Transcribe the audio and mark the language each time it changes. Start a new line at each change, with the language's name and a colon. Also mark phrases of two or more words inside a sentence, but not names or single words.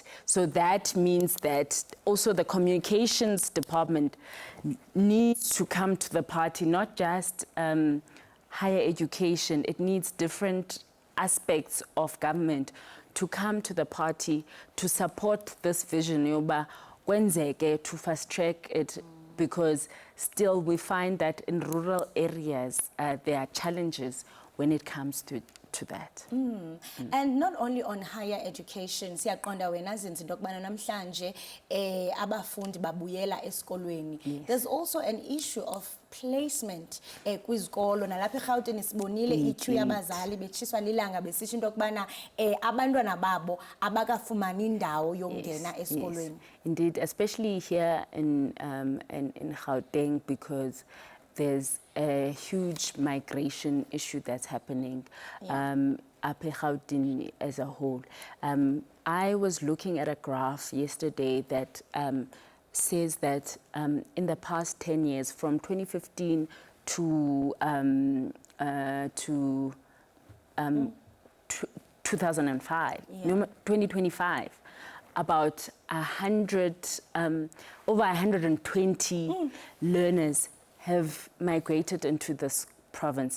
English: So that means that also the communications department needs to come to the party, not just higher education. It needs different aspects of government to come to the party to support this vision,
Xhosa: yoba kwenzeke,
English: to fast track it, because still we find that in rural areas there are challenges when it comes to that. And not only on higher education,
Xhosa: siyaqonda wena zinzi into yokubana namhlanje abafundi babuyela esikolweni.
English: There's also an issue of displacement
Xhosa: kwizikolo nalapha eRhawutini sibonile iqueue yabazali betshiswa lilanga besisho into yokubana abantwana babo abakafumani indawo yokungena esikolweni.
English: Indeed, especially here in Gauteng, because there's a huge migration issue that's happening up in Gauteng as a whole. I was looking at a graph yesterday that says that in the past 10 years, from 2015 to 2005, 2025, about 100, over 120 learners have migrated into this province.